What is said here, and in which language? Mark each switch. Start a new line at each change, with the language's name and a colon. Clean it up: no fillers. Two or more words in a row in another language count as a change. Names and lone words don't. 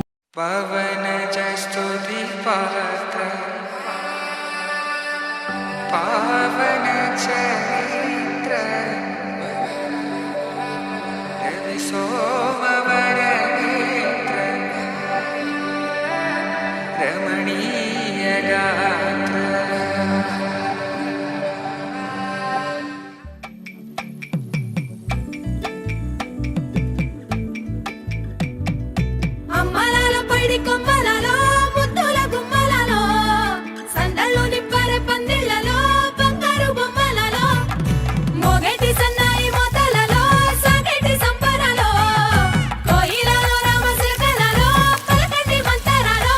Sanskrit: पवनज स्तुति पात्र पावन चरित्र रवि सोमवर नेत्र रमणीय गात्र
Telugu: కొమ్మలలో ముద్దుల గుమ్మలలో సందళ్ళు నింపరే పందిళ్లలో బంగారు బొమ్మలలో మోగేటి సన్నాయి మోతలలో సాగేటి సంబరాలో కోయిలలో రామశిల్కలలో పలకటి మంతరాలో